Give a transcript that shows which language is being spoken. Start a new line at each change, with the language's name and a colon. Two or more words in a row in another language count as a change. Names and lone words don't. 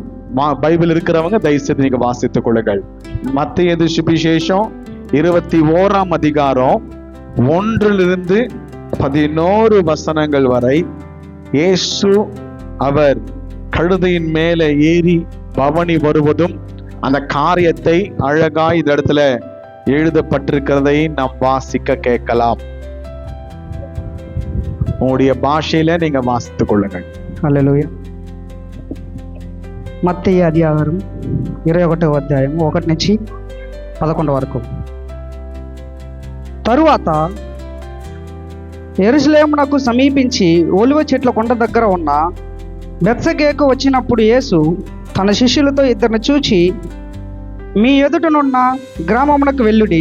Tamil: பைபிள் இருக்கிறவங்க தயவு செய்து நீங்க வாசித்துக் கொள்ளுங்கள். மத்தேயு சுவிசேஷம் 21ஆம் அதிகாரம் 1லிருந்து 11 வசனங்கள் வரை இயேசு அவர் கழுதையின் மேலே ஏறி பவனி வருவதும் அந்த காரியத்தை அழகாய் இந்த இடத்துல எழுதப்பட்டிருக்கிறதை நாம் வாசிக்க கேட்கலாம். உங்களுடைய பாஷையில நீங்க வாசித்துக் கொள்ளுங்கள்.
Telugu: హల్లెలూయా. మత్తయి అధ్యాయం 21వ అధ్యాయం 1 నుంచి 11 వరకు. తరువాత యెరూషలేమునకు సమీపించి ఒలివ చెట్ల కొండ దగ్గర ఉన్న బెత్సగేకు వచ్చినప్పుడు యేసు తన శిష్యులతో ఇద్దరిని చూచి, మీ ఎదుటనున్న గ్రామమునకు వెళ్ళుడి.